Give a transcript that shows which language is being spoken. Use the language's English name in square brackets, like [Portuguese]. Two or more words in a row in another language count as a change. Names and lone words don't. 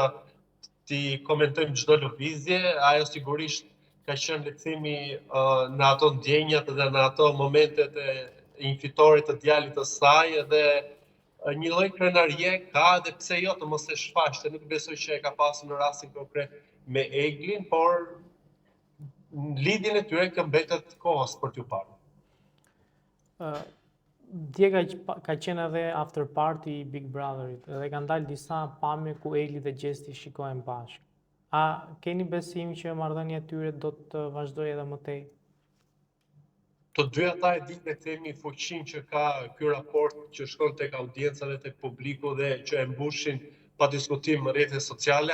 [Albanian] jo që ti komentojmë çdo lëvizje, ajo sigurisht ka qenë le të themi në ato ndjenjat dhe në ato momentet e një fitorit të djalit të saj dhe një lloj krenarie ka dhe pse jo të mos e shfaqte, nuk besoj që e ka pasur në rastin konkret me Eglin, por lidhjen e tyre ka mbetet kohës për t'u parë. Dje ka qenë edhe [English] after party [Albanian] i Big Brotherit edhe kanë dalë disa pamje ku Egli dhe Gjesti shikohen bashkë. A keni besim që marrëdhënia e tyre do të vazhdojë edhe më tej? Të dy ata e dinë le të themi fuqinë që ka ky raport që shkon tek audienca dhe tek publiku dhe që e mbushin pa diskutim rrjetet sociale.